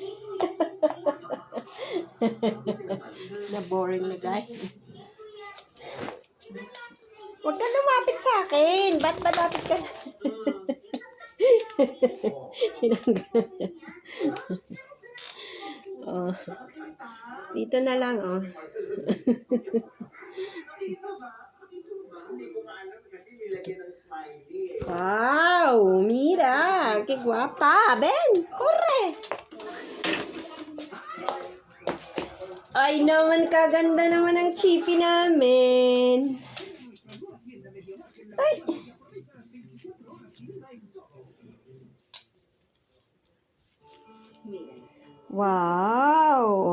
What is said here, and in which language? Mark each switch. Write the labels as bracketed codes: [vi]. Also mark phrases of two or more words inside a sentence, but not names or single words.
[tl] Na-boring na, guys. Huwag ka lumapit sa akin. Ba't malapit ka? Oh. Dito na lang, [es] oh. Wow, mira, qué guapa. Ven, corre. [tl] Ay naman, kaganda naman ang chipi namin. Ay. Wow!